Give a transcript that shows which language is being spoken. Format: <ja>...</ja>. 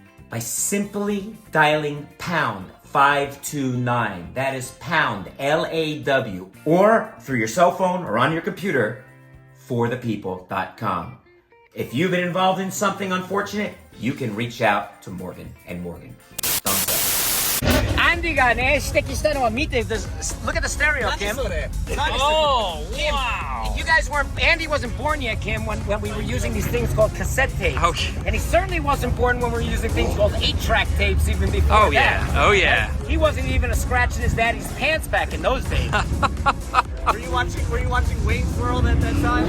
<en>By simply dialing pound 529, that is pound LAW, or through your cell phone or on your computer, forthepeople.com. If you've been involved in something unfortunate, you can reach out to Morgan & Morgan. Thumbs up.</en> <ja>アンディがね、指摘したのは見て、</ja> <en>look at the stereo, Kim. Oh, Kim, wow. you guys weren't, Andy wasn't born yet, Kim, when we were using these things called cassette tapes. Okay. And he certainly wasn't born when we were using things called 8-track tapes even before Oh, that. yeah. Oh, yeah. He wasn't even a scratch in his daddy's pants back in those days. Were you watching Wayne's World at that time?</en>